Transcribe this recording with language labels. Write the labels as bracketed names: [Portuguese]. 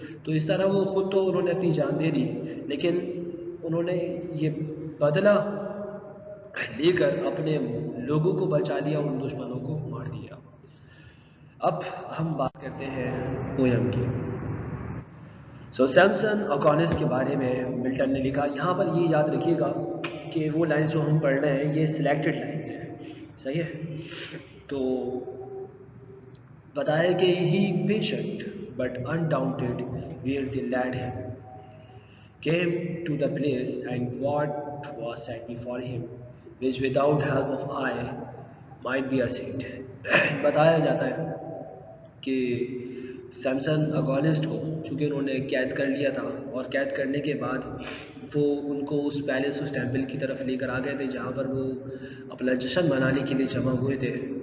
[Urdu] تو اس طرح وہ خود تو انہوں نے اپنی جان دے دی، لیکن انہوں نے یہ بدلہ لے کر اپنے لوگوں کو بچا لیا، ان دشمنوں کو مار دیا. اب ہم بات کرتے ہیں پویم کی. سو سیمسن اکونسٹ کے بارے میں ملٹن نے لکھا. یہاں پر یہ یاد رکھیے گا کہ وہ لائنز جو ہم پڑھ رہے ہیں یہ سلیکٹڈ لائنز ہیں، صحیح ہے. تو بتایا کہ [English] ہی patient but undaunted where they led him came to the place and what was set before him which without help of eye might be a seat. [Urdu] بتایا جاتا ہے کہ سیمسن اکونسٹ کو چونکہ انہوں نے قید کر لیا تھا، اور قید کرنے کے بعد وہ ان کو اس پیلس، اس ٹیمپل کی طرف لے کر آ گئے تھے جہاں پر وہ اپنا جشن منانے کے لیے جمع ہوئے تھے.